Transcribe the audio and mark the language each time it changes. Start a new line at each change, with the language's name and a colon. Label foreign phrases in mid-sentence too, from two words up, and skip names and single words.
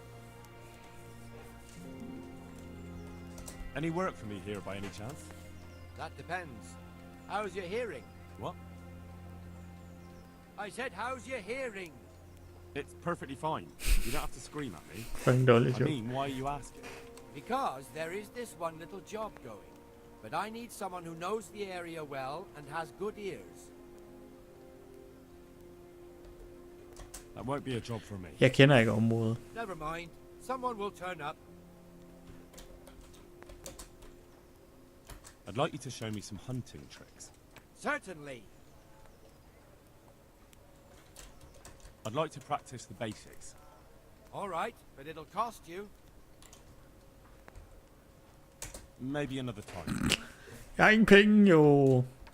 English: Any work for me here by any chance? That depends. How's your hearing? What? I said, how's your hearing? It's perfectly fine. You don't have to scream at me.
Danish: Fucking dårligt,
English: I
Danish: jo.
English: mean, why are you asking? Because there is this one little job going. But I need someone who knows the area well and has good ears. That won't be a job for me.
Danish: Jeg kender ikke området.
English: Never mind. Someone will turn up. I'd like you to show me some hunting tricks. Certainly. I'd like to practice the basics. All right, but it'll cost you. Maybe another time.
Danish: Jeg har ingen penge, jo.